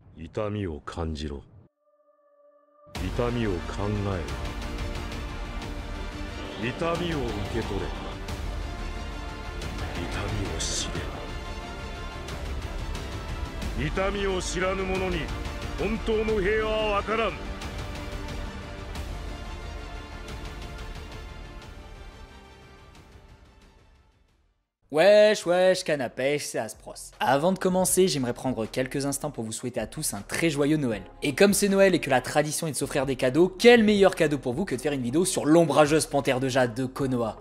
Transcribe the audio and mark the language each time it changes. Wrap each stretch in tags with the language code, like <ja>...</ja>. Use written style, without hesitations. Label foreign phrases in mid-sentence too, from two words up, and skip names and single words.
<ja>痛みを感じろ。痛みを考えろ。痛みを受け取れ。痛みを知れ。痛みを知らぬ者に本当の平和は分からん。</ja> <fr>Wesh, wesh, canne à pêche, c'est Aspros. Avant de commencer, j'aimerais prendre quelques instants pour vous souhaiter à tous un très joyeux Noël. Et comme c'est Noël et que la tradition est de s'offrir des cadeaux, quel meilleur cadeau pour vous que de faire une vidéo sur l'ombrageuse panthère de jade de Konoha?</fr>